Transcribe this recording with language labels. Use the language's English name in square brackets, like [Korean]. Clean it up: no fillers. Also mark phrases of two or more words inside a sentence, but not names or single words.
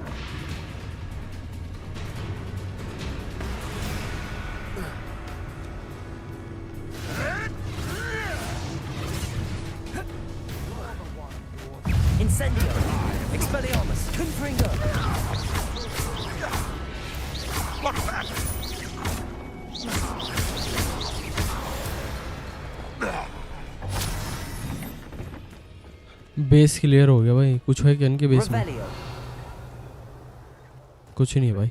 [English] Incendio. Expelliarmus. Confringo. Look back. base clear [Hindi] हो गया भाई. कुछ है क्या इनके बेस में? कुछ नहीं भाई.